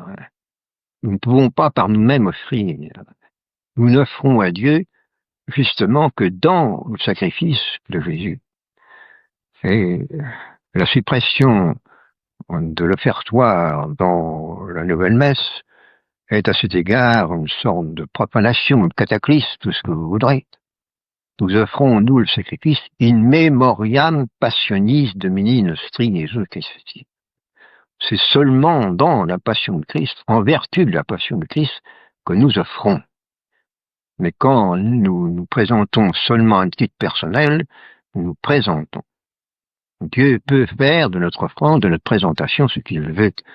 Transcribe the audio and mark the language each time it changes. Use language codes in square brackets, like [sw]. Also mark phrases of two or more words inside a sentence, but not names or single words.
[fr] Nous ne pouvons pas par nous-mêmes offrir. Nous n'offrons à Dieu justement que dans le sacrifice de Jésus. Et la suppression de l'offertoire dans la nouvelle messe est à cet égard une sorte de profanation, de cataclysme, tout ce que vous voudrez. Nous offrons, nous, le sacrifice [la] in memoriam passionis Domini nostri Jesu Christi. [fr] C'est seulement dans la passion de Christ, en vertu de la passion de Christ, que nous offrons. Mais quand nous nous présentons seulement à un titre personnel, nous nous présentons. Dieu peut faire de notre offrande, de notre présentation, ce qu'il veut.